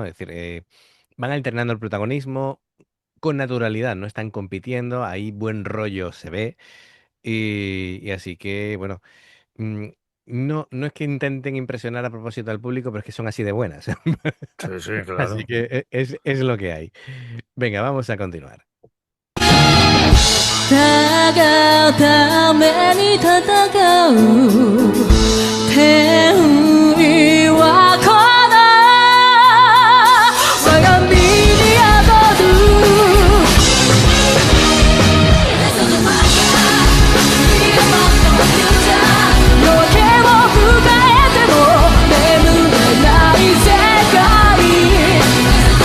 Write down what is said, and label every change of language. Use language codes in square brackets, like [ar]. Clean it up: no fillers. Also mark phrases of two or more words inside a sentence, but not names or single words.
[es] Es decir, van alternando el protagonismo con naturalidad, no están compitiendo, ahí buen rollo se ve, y así que, bueno, mm, no es que intenten impresionar a propósito al público, pero es que son así de buenas. Sí, sí, Así claro. que es lo que hay. Venga, vamos a continuar. [ja] たがために戦う天意はこの我が身に宿る夜明けを迎えても眠れない世界